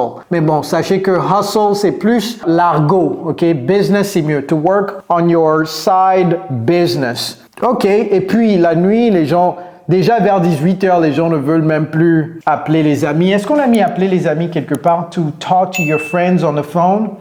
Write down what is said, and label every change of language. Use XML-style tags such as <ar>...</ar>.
<fr>Mais bon, sachez que hustle, c'est plus l'argot, ok? Business, c'est mieux.</fr> <en>To work on your side business.</en> <fr>Ok, et puis la nuit, les gens, déjà vers 18h, les gens ne veulent même plus appeler les amis. Est-ce qu'on a mis appeler les amis quelque part?</fr> <en>To talk to your friends on the phone.</en>